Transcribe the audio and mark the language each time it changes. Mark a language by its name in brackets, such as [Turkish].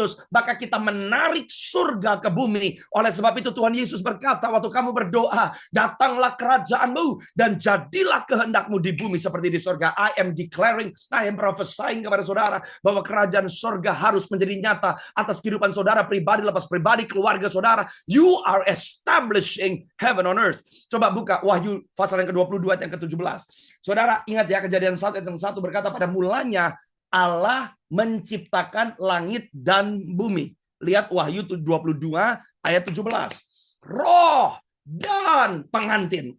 [Indonesian] Kristus, maka kita menarik surga ke bumi. Oleh sebab itu Tuhan Yesus berkata waktu kamu berdoa, datanglah kerajaanmu dan jadilah kehendakmu di bumi seperti di surga. [English] I am declaring, I am prophesying [Indonesian] kepada saudara bahwa kerajaan surga harus menjadi nyata atas kehidupan saudara pribadi, lepas pribadi, keluarga saudara. [English] You are establishing heaven on earth. [Indonesian] Coba buka Wahyu pasal yang ke-22 ayat yang ke-17. Saudara ingat ya, Kejadian 1 ayat yang 1 berkata pada mulanya Allah menciptakan langit dan bumi. Lihat Wahyu 22 ayat 17. Roh dan pengantin.